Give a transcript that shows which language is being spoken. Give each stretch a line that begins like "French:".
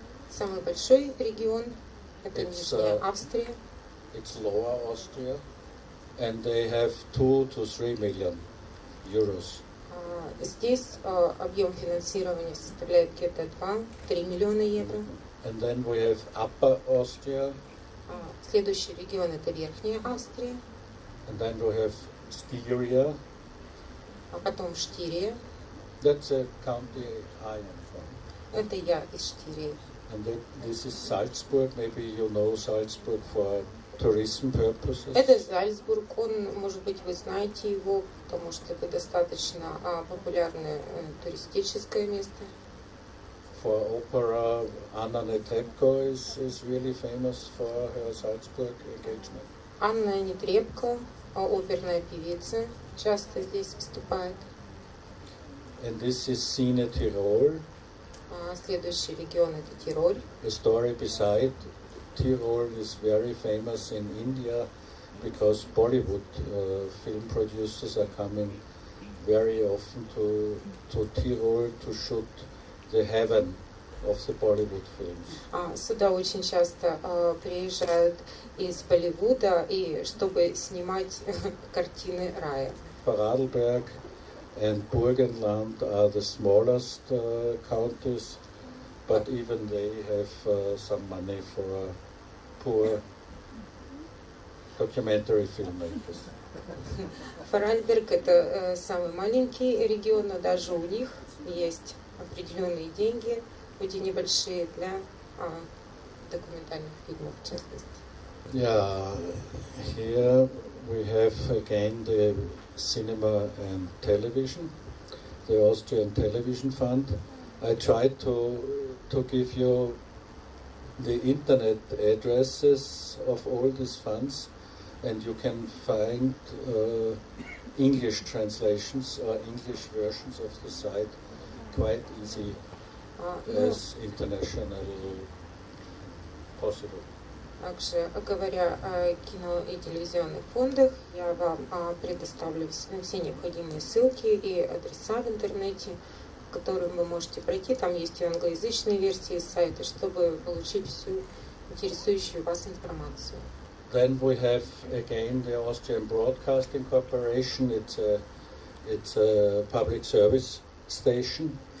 Russian: Самый большой регион это Нижняя Австрия.
English: It's Lower Austria, and they have 2 to 3 million euros.
Russian: Здесь объем финансирования составляет где-то 2-3 миллиона евро.
English: And then we have Upper Austria.
Russian: Следующий регион это Верхняя Австрия.
English: And then we have Styria.
Russian: А потом Штирия.
English: That's a county I am from.
Russian: Это я из Штирии.
English: And this is Salzburg. Maybe you know Salzburg for tourism purposes.
Russian: Это Зальцбург. Он, может быть, вы знаете его, потому что это достаточно популярное туристическое место.
English: For opera, Anna Netrebko is really famous for her Salzburg engagement.
Russian: Анна Нетребко, оперная певица, часто здесь выступает.
English: And this is Cine Tirol.
Russian: Следующий регион это Тироль.
English: The story beside Tirol is very famous in India because Bollywood film producers are coming very often to Tirol to shoot the heaven of the Bollywood films.
Russian: Сюда очень часто приезжают из Болливуда, и чтобы снимать картины рая.
English: Vorarlberg and Burgenland are the smallest counties, but even they have some money for poor documentary filmmakers.
Russian: Vorarlberg это самый маленький регион, но даже у них есть определенные деньги, хоть и небольшие, для документальных фильмов, в частности.
English: Yeah, here we have again the cinema and television, the Austrian Television Fund. I tried to give you the internet addresses of all these funds, and you can find English translations or English versions of the site quite easy as international possible.
Russian: Также, говоря о кино и телевизионных фондах, я вам предоставлю все необходимые ссылки и адреса в интернете, в которые вы можете пройти. Там есть и англоязычные версии сайта, чтобы получить всю интересующую вас информацию.
English: Then we have again the Austrian Broadcasting Corporation. It's a public service station.